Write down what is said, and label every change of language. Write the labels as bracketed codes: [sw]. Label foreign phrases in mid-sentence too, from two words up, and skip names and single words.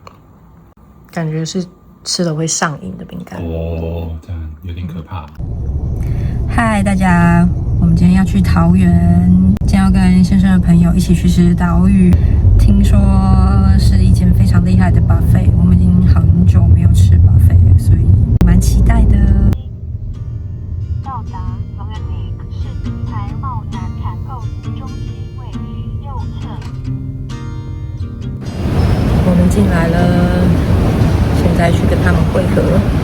[zh] 感覺是吃了會上癮的餅乾。哦，這樣有點可怕。嗨，大家，我們今天要去桃園，今天要跟先生的朋友一起去吃島嶼。聽說是一間非常厲害的 buffet， 我們已經很久沒有吃 buffet，所以蠻期待的。到達桃園里是財貿南採購中心，位於右側。我們進來了，現在去跟他們會合。